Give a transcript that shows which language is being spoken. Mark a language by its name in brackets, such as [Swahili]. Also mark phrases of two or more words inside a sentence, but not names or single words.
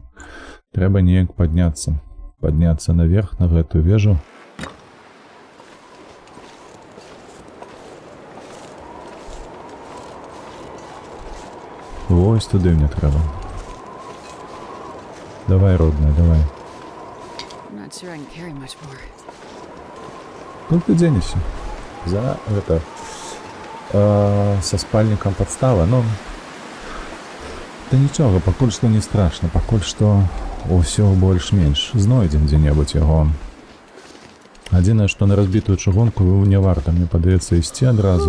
[Belarusian] Трэба неяк падняцца. Падняцца наверх, на гэтую вежу. Вось туды мне трэба. Давай, родная, давай. [English] I'm not sure I can carry much more. [Belarusian] Куды ты дзенешся? За гэта... Со спальнікам падстава, ну... [Ukrainian] Та нічого, [Belarusian] пакуль што не страшна, пакуль што ўсё больш-менш. Знойдзем дзе-небудзь яго. Адзінае, што на разбітую чыгунку не варта, мне падаецца, ісці адразу.